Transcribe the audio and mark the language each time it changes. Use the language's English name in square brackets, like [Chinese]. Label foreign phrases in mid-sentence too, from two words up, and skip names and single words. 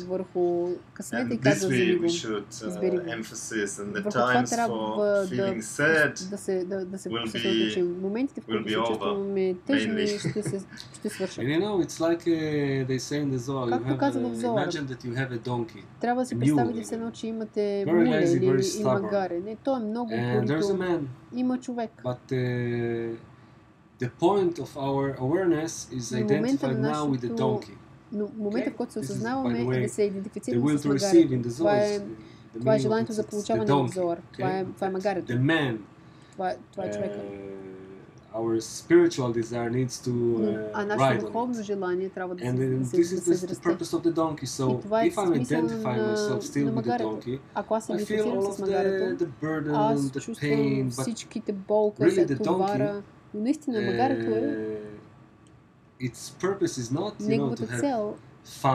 [English] And this we should emphasize, and the times for feeling sad will be over, mainly. And you know, it's like they say in the Zohar, imagine that you have a donkey. [Bulgarian] Трябва да си представите се едно, че имате муле или магаре. Не, той е много упорито. Има човек. [English] But the point of our awareness is identified now with the donkey. [Bulgarian] Но момента, в който се осъзнаваме, е да се идентифицираме с магарето. Това е желанието за получаване на Зоар. Това е магарето. Това е човека. [English] Our spiritual desire needs to ride on it. And this is the purpose of the donkey. So if I'm identifying myself still with the donkey, I feel all of the burden, the pain, but really the donkey, its purpose is not, to have fun.